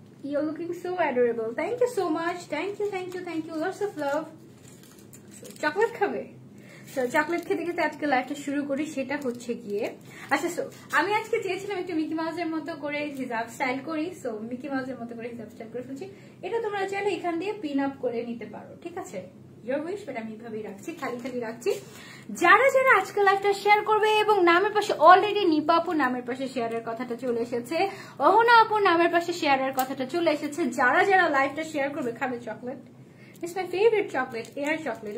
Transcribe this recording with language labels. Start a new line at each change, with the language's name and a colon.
English: You're looking so adorable. Thank you so much. Thank you. Lots of love. Chocolate
Bangla: খাবে? So chocolate খেতে খেতে আজকে লাইফটা শুরু করি, সেটা হচ্ছে গিয়ে আচ্ছা সো আমি আজকে চেয়েছিলাম একটু মিকি মাউসের মতো করে হিজাব স্টাইল করি, সো মিকি মাউসের মতো করে হিজাব স্টাইল করে ফেলছি। এটা তোমরা চাইলে এখান দিয়ে পিন আপ করে নিতে পারো, ঠিক আছে,
English: your wish,
Bangla: বাট আমি এইভাবেই রাখছি, খালি খালি রাখছি। যারা যারা আজকে লাইফটা শেয়ার করবে এবং নামের পাশে অলরেডি নিপা আপু নামের পাশে শেয়ারের কথাটা চলে এসেছে, অহনা আপু নামের পাশে শেয়ারের কথাটা চলে এসেছে, যারা যারা লাইফটা শেয়ার করবে খাবে chocolate.
English: It's my favorite chocolate, air chocolate.